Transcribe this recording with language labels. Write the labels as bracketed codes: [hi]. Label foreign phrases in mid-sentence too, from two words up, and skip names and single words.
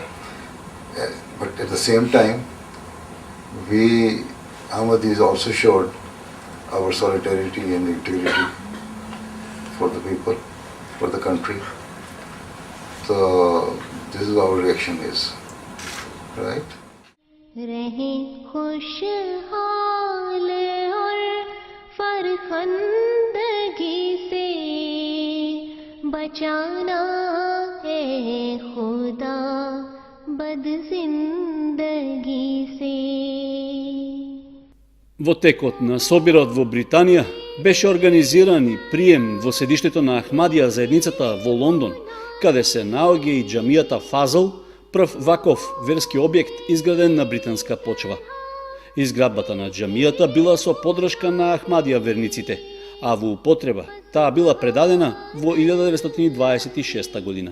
[en] But at the same time, we Ahmadis also showed our solidarity and integrity for the people, for the country. So this is our reaction is, right? [ur] بچانا ہے خدا بد زندگی سے. [mk] Во текот на собирот во Британија беше организиран и прием во седиштето на Ахмадија заедницата во Лондон, каде се наоѓа и џамијата Фазл, прв ваков верски објект изграден на британска почва. Изградбата на џамијата била со поддршка на Ахмадија верниците, а во употреба таа била предадена во 1926 година.